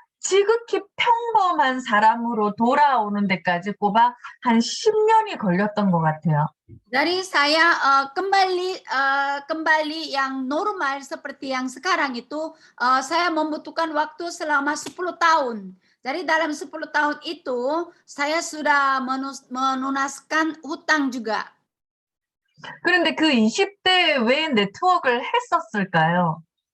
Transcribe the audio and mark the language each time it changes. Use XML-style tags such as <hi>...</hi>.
<ko>지극히 평범한 사람으로 돌아오는 데까지 꼬박 한 10년이 걸렸던 것 같아요.</ko> <id>Dari saya kembali yang normal seperti yang sekarang itu, saya membutuhkan waktu selama 10 tahun. Jadi dalam 10 tahun itu saya sudah menunaskan hutang juga.</id> <ko>그런데 그 20대에 왜 네트워크를 했었을까요?</ko>